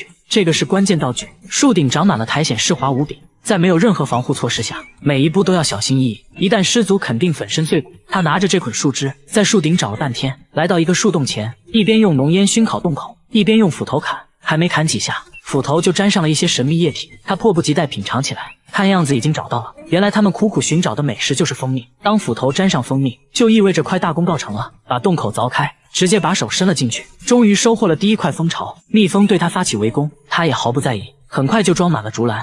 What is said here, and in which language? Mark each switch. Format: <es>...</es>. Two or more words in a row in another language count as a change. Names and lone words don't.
<zh>這個是關鍵道具。樹頂長滿了苔蘚，濕滑無比，在沒有任何防護措施下，每一步都要小心翼翼，一旦失足肯定粉身碎骨。他拿着這捆樹枝，在樹頂找了半天，來到一個樹洞前，一邊用濃煙燻烤洞口，一邊用斧頭砍。還沒砍幾下，斧頭就沾上了一些神秘液體，他迫不及待品嘗起來。看樣子已經找到了，原來他們苦苦尋找的美食就是蜂蜜。當斧頭沾上蜂蜜，就意味着快大功告成了。把洞口鑿開，直接把手伸了進去，終於收穫了第一塊蜂巢。蜜蜂對他發起圍攻，他也毫不在意，很快就裝滿了竹籃。</zh>